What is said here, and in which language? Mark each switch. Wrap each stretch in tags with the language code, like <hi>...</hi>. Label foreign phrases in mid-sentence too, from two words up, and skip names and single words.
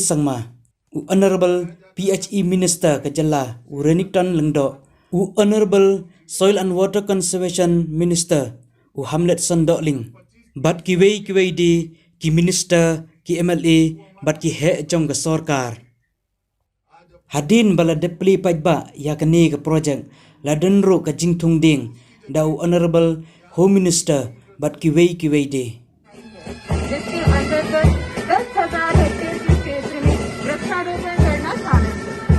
<kha>Sangma, u</kha> <en>Honorable PHE Minister</en> <kha>Kejala u Renington Lengdo, u</kha> <en>Honorable Soil and Water Conservation Minister</en> <kha>u Hamlet Sondokling, bat ki wei di ki Minister ki MLA bat ki he jong ka sarkar hadin bala depli pajba ya kani ka project laden ro ka jingthung ding da</kha> <en>Honorable Home Minister</en> <kha>bat ki wei di</kha> <hi>जिसके अंतर्गत 10,000 हेक्टेयर के क्षेत्र में वृक्षारोपण करना शामिल है।</hi>